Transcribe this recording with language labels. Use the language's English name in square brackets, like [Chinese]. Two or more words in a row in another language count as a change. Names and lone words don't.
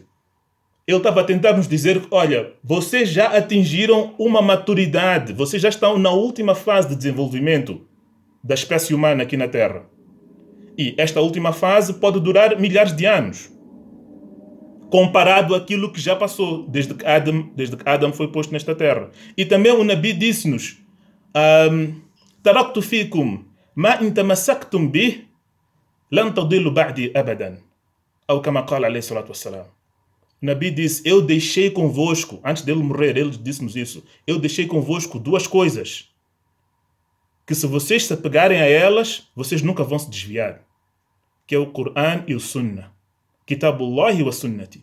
[Portuguese] Ele estava a tentar nos dizer: olha, vocês já atingiram uma maturidade, vocês já estão na última fase de desenvolvimento da espécie humana aqui na Terra. E esta última fase pode durar milhares de anos, comparado àquilo que já passou desde que Adam foi posto nesta Terra. E também o Nabi disse-nos: [Arabic] تركت فيكم ما إن تمسكتم به لن تضلوا بعدي أبدا. Ou كما قال عليه الصلاة والسلام. [Portuguese] O Nabi disse: eu deixei convosco, antes dele morrer, ele disse-nos isso, eu deixei convosco duas coisas, que se vocês se apegarem a elas, vocês nunca vão se desviar, que é o Corão e o Sunnah. [Arabic] كتاب الله وسنتي.